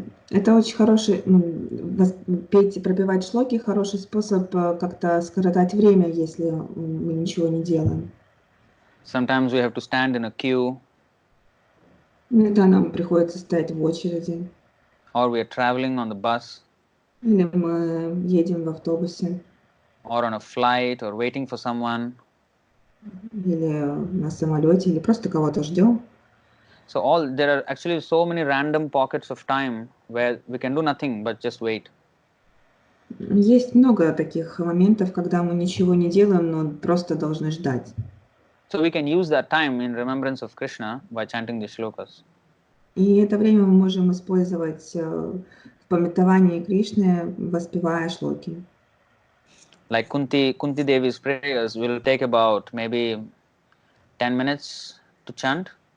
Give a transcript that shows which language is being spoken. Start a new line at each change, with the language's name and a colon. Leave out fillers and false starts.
Russian: Это очень хороший, петь, пропевать шлоки, хороший способ как-то скоротать время, если мы ничего не делаем.
English: Sometimes we have to stand in a queue.
Russian: Иногда нам приходится стоять в очереди.
English: Or we are traveling on the bus.
Russian: Или мы едем в автобусе.
English: Or on a flight, or waiting for someone.
Russian: Или на самолете, или просто кого-то ждем.
English: So there are actually so many random pockets of time where we can do nothing but just wait.
Russian: Есть много таких моментов, когда мы ничего не делаем, но просто должны ждать.
English: So we can use that time in remembrance of Krishna by chanting the shlokas.
Russian: И это время мы можем использовать в памятовании Кришны, воспевая шлоки.
English: Like Kunti Devi's prayers will take about maybe 10 minutes to chant.